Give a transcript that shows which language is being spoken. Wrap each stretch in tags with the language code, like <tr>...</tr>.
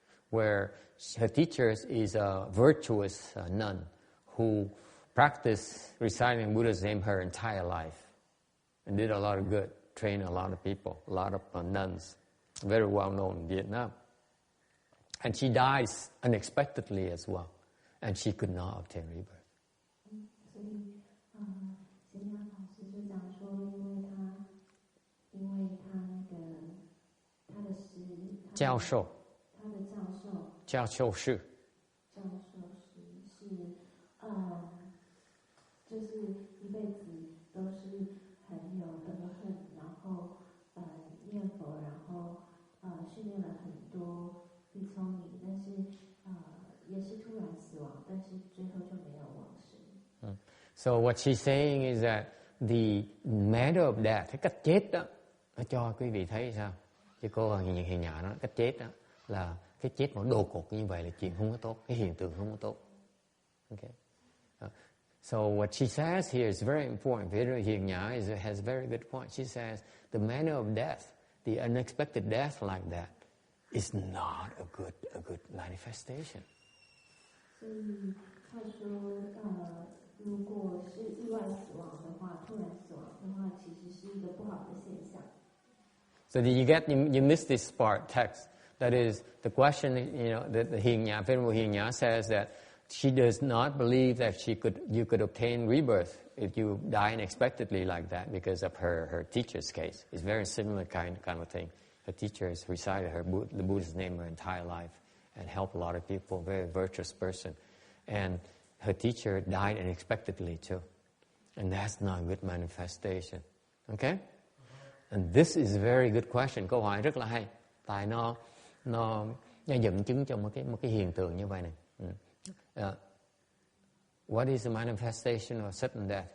<en>where her teacher is a virtuous nun who practiced reciting Buddha's name her entire life and did a lot of good, trained a lot of people, a lot of nuns, very well known in Vietnam. And she dies unexpectedly as well, and she could not obtain rebirth.</en> <zh>所以，贤良老师就讲说，因为他那个他的教授是就是一辈子都是很有德恨，然后念佛，然后训练了很多比丘尼，但是也是突然死亡，但是最后就没有往生。</zh> <en>So what she's saying is that the manner of death,</en> <vi>cái cách chết đó, nó cho quý vị thấy sao? Chứ cô Hiền Nhã nói cách chết đó là cái chết mà đột ngột như vậy là chuyện không có tốt, cái hiện tượng không có tốt.</vi> <en>Okay. So what she says here is very important. Venerable Hiền Nhã has a very good point. She says the manner of death, the unexpected death like that, is not a good manifestation.</en> <zh>所以他说，如果是意外死亡的话，突然死亡的话，其实是一个不好的现象。</zh> <en>So did you get? You missed this part text. That is the question. The Hiền Nhã, Venerable Hiền Nhã says that she does not believe that you could obtain rebirth if you die unexpectedly like that because of her teacher's case. It's very similar kind of thing. Her teacher has recited the Buddha's name her entire life and helped a lot of people. Very virtuous person, and her teacher died unexpectedly too, and that's not a good manifestation. Okay, and this is a very good question.</en> <vi>Câu hỏi rất là hay. Tại nó dẫn chứng cho một cái hiện tượng như vậy này.</vi> <en>What is the manifestation of sudden death?</en>